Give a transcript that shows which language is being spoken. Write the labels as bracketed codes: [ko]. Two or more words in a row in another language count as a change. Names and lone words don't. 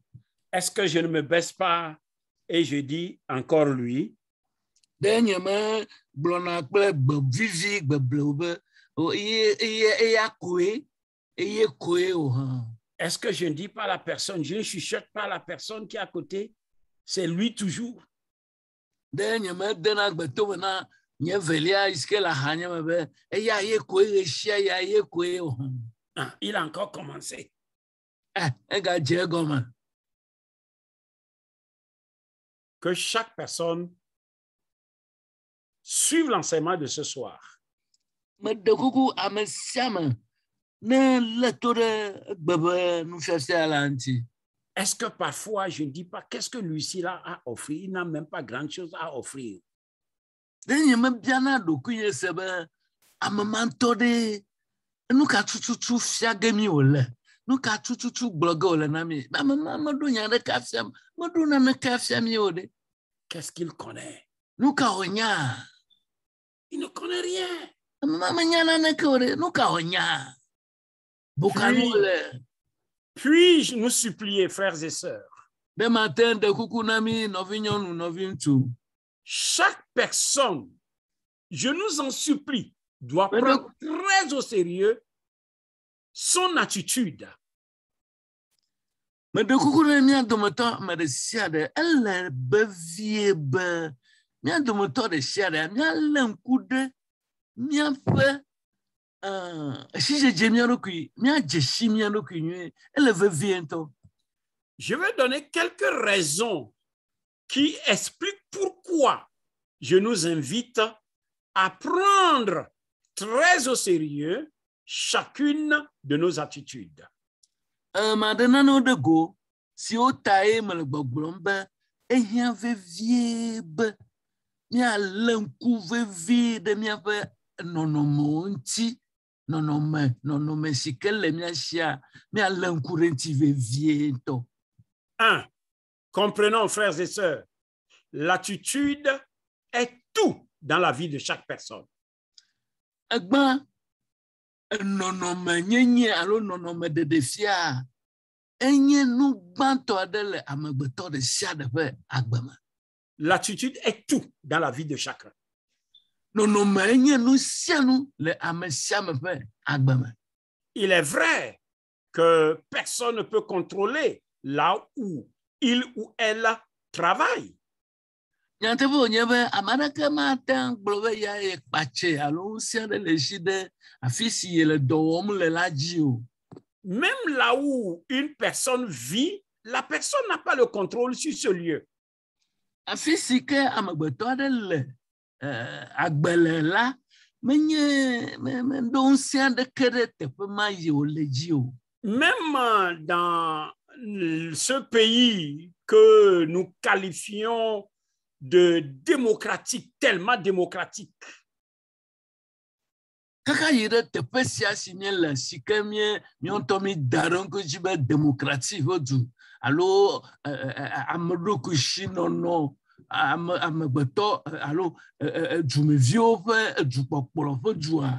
[fr] Est-ce que je ne me baisse pas et je dis encore lui? [ee] Ɖe nye me gblɔna kple gbe vivi gbeblewo be eya koe o hã. [fr] Est-ce que je ne dis pas à la personne, je ne chuchote pas à la personne qui est à côté, c'est lui toujours? [ee] Ɖe nye me dena gbeto me na nye velia yi ke le ahanye me be eya ye koe ɣe sia ya ye koe o hã. [fr] Ah, il a encore commencé. [ee] Egadze egɔme. [fr] Que chaque personne suive l'enseignement de ce soir. [ee] Meɖe kuku ame sia ame ne lé to ɖe egbe be nufiafia la ŋuti. [fr] Est-ce que parfois je ne dis pas qu'est-ce que lui-ci là a offert? Il n'a même pas grand-chose à offrir. [ee] Ɖe nye me biana ɖokui nye se be ame ma ŋutɔ ɖe nu ka tututu fia ge mi wòle, nu ka tututu gblɔ ge wòle na mi. Ame ma meɖo nya ɖeke afia, meɖo naneke afia mi o ɖe. [fr] Qu'est-ce qu'il connaît? [ee] Nu ka wònya? [fr] Il ne connaît rien. [ee] Ame ma menya naneke o ɖe. Nu ka wònya? Bokanu wòle. [fr] Puis-je nous supplier, frères et sœurs? [ee] Ɖe mate ɖe kuku na mi nɔvi nyɔnu, nɔvi ŋutsu. [fr] Chaque personne, je nous en supplie, doit prendre très au sérieux son attitude. [ee] Meɖe kuku ɖe mía dometɔ ame ɖe sia ɖe, ele be vie be mía dometɔ ɖe sia ɖe míalé ŋku ɖe míaƒe esidzedze mía ɖokui, míadze si mía ɖokui nyuie, ele vevie ŋutɔ. [fr] Je vais donner quelques raisons qui expliquent pourquoi je nous invite à prendre très au sérieux chacune de nos attitudes. [ee] Maɖe nanewo ɖe go siwo tae mele gbɔgblɔm be ehia vevie be míalé ŋku vevie ɖe míaƒe nɔnɔmewo ŋuti, nɔnɔme si ke le mía sia, míalé ŋku ɖe ŋuti vevie ŋutɔ. 1. [fr] Comprenons, frères et sœurs, l'attitude est tout dans la vie de chaque personne. [ee] Egba nɔnɔme nyenye alo nɔnɔme ɖeɖefia enye nu gbãtɔ aɖe le amegbetɔ ɖe sia ɖe ƒe agbe me. [fr] L'attitude est tout dans la vie de chacun. [ee] Nɔnɔme enye nu sia nu le ame sia ame ƒe agbe me. [fr] Il est vrai que personne ne peut contrôler là où il ou elle travaille. [ee] Nyateƒe wònye be ame aɖeke mate ŋu gblɔ be ya ye kpatse alo ŋusẽ aɖe le esi ɖe afi si yele dɔ wɔm le la dzi o. [fr] Même là où une personne vit, la personne n'a pas le contrôle sur ce lieu. [ee] Afi si ke amegbetɔ aɖe le agbe le la, meɖo ŋusẽ aɖeke ɖe teƒe ma yi wòle dzi o. [fr] Même dans ce pays que nous qualifions de démocratique, tellement démocratique. [ee] Kaka yi ɖe teƒe sia si míele si ke míɔŋutɔ mi da ɖe ŋku dzi be démocratie ƒe du alo ameɖokuisinɔnɔ amegbetɔ alo dumeviwo ƒe dukpɔkplɔ ƒe dua.